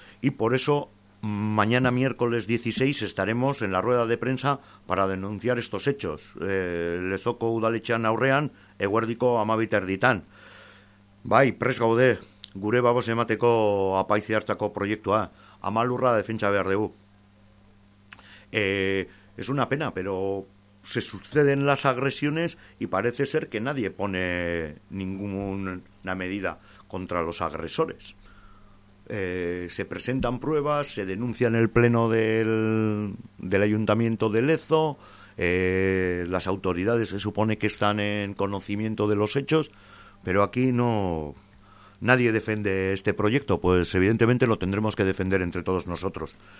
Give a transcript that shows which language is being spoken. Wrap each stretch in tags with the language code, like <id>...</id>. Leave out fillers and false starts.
<es>Y por eso mañana miércoles 16 estaremos en la rueda de prensa para denunciar estos hechos.</es> <eu>Lezoko udaletxean aurrean, eguerdiko 12:30. Bai, pres gaude, gure babos emateko Apaiziartzako proiektua. Ama lurra defentsa behar dugu.</eu> <es>Es una pena, pero se suceden las agresiones y parece ser que nadie pone ninguna medida contra los agresores. Se presentan pruebas, se denuncia en el pleno del Ayuntamiento de Lezo, las autoridades se supone que están en conocimiento de los hechos, pero aquí no, nadie defiende este proyecto, pues evidentemente lo tendremos que defender entre todos nosotros.</es>